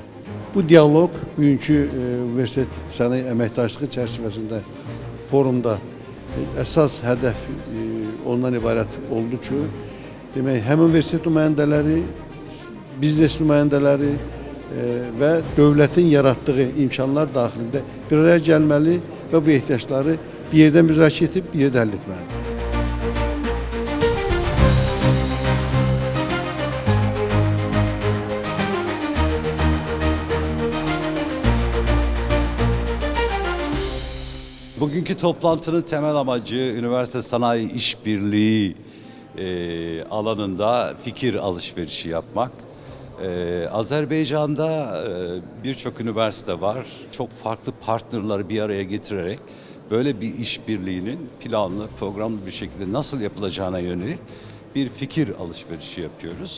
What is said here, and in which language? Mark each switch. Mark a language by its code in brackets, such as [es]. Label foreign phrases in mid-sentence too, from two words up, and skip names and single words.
[az] Bu dialoq bugünkü universitet sənaye əməkdaşlığı çərçivəsində forumda əsas hədəf ondan ibarət oldu ki, demək, həm universitet nümayəndələri, biznes nümayəndələri və dövlətin yaratdığı imkanlar daxilində bir araya gəlməli və bu ehtiyacları bir yerdən müzakirə edib bir yerdə həll etməlidir. [tr] Bugünkü toplantının temel amacı üniversite sanayi işbirliği alanında fikir alışverişi yapmak. Azerbaycan'da birçok üniversite var. Çok farklı partnerleri bir araya getirerek böyle bir işbirliğinin planlı, programlı bir şekilde nasıl yapılacağına yönelik bir fikir alışverişi yapıyoruz.